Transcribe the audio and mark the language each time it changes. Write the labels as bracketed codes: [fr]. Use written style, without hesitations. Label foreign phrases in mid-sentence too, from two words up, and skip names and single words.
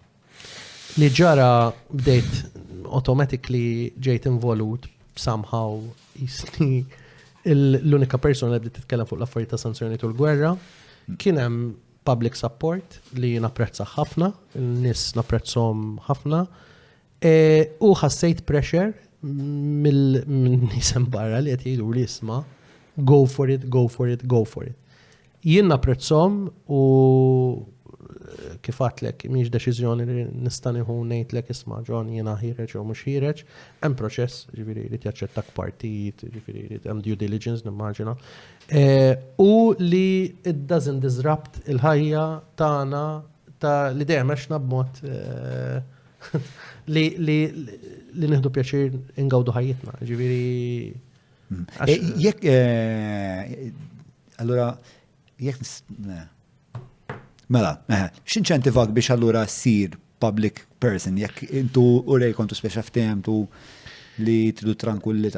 [mt] Li ġara bdejt automatically ġejt involut somehow jisni l-unika persona li bdiet titkellem fuq l-affarijiet ta' sanzjonijiet u l-gwerra kien hemm [en] public support [mt] li napprezza ħafna, il-nies napprezzhom ħafna u ħassejt pressure mill-nies barra li qed jgħidu li isma' [en] go for it, go for it, go for it. [mt] Jien napprezzhom u kif għatlek mhix deċiżjoni li nista' nieħu ngħidlek isma' John jiena ħireġ u mhux ħireġ, hemm proċess, ġifieri jrid jaċċettak partit, ġifieri jrid hemm [en] due diligence [mt] nimmaġina. U li [en] it doesn't disrupt [mt] il-ħajja tagħna ta' li dejjem għexna b'mod li nieħdu pjaċir ingawdu ħajjitna, ġifieri. Allura jekk mela, x'inċentivak biex allura ssir [en] public person [mt] jekk intu urej kontu speċa ftemtu li tridu tranquillità?